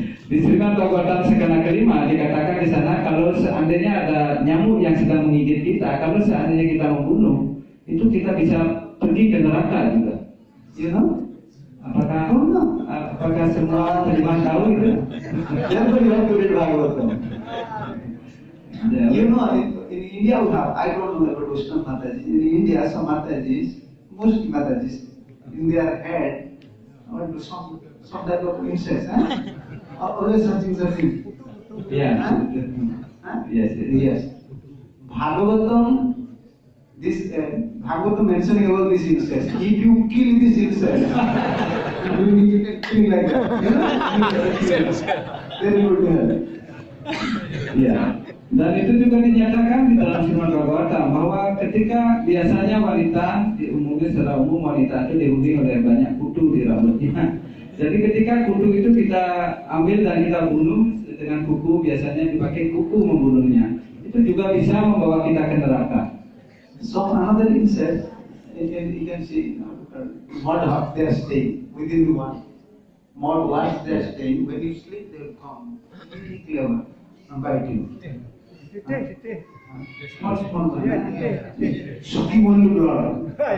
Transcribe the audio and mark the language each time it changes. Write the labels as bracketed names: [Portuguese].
[Indonesian] Di Srimad Bhagavatam sekana kelima dikatakan di sana kalau seandainya ada nyamuk yang sedang menggigit kita, kalau seandainya kita membunuh, itu kita bisa pergi ke neraka juga. [English] You know? [Indonesian] Apakah semua terima tahu itu? [English] Therefore you have to read Bhagavatam. You know, in India we have, I don't know about Vaishnava Mataji. In India, some Matajis, most Matajis, in their head, some type of insects, always something. Yeah. Yes. Bhagavatam, Bhagavatam mentioning about this insect. If you kill this insect, you will get killing like that. You know? Then you will hell. Ya. [Indonesian] Dan itu juga dinyatakan di dalam Srimad Bhagavatam bahwa ketika biasanya wanita, umumnya secara umum wanita itu dihuni oleh banyak kutu di rambutnya. Jadi ketika kutu itu kita ambil dan kita bunuh dengan kuku, biasanya dipakai kuku membunuhnya. Itu juga bisa membawa kita ke neraka. [English] So another insect, you can see, mud they are staying within the one. Mud wasps they are staying. When you sleep, they will come. Really clever and bite you. Small one. Sucking only blood.